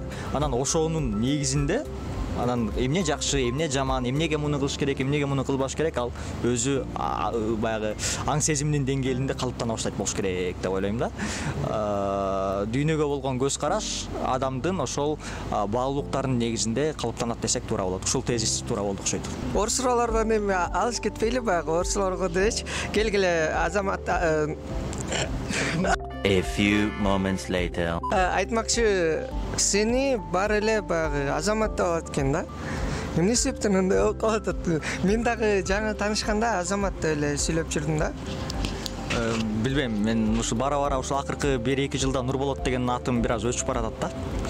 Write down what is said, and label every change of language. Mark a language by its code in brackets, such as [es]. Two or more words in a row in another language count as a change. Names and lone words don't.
[ky] Анан ошонун негизинде анан эмне жакшы, эмне жаман, эмнеге муну кылыш керек, эмнеге муну кылбаш керек, ал өзү баягы аң сезимдин деңгээлинде калыптана баштайт болуш керек деп ойлойм да. Дүйнөгө болгон көз караш адамдын ошол баалуулуктарынын негизинде калыптанат десек туура болот. Ушул тезис туура болду окшойт. Орсулордон эми алыс кетпейли, баягы орсулорго дебечи. Келгиле Азамат [en] A few moments later. [ky] Айтмакчы, сени бар эле баягы Азамат деп алат экен да. Эмне себептен андай болуп калат? Мен дагы жаңы таанышканда Азамат деп эле сүйлөп жүрдүм да. Билбейм, мен ушу бара ушул акыркы 1-2 жылда Нурболот деген атым бир аз өчүп баратат да.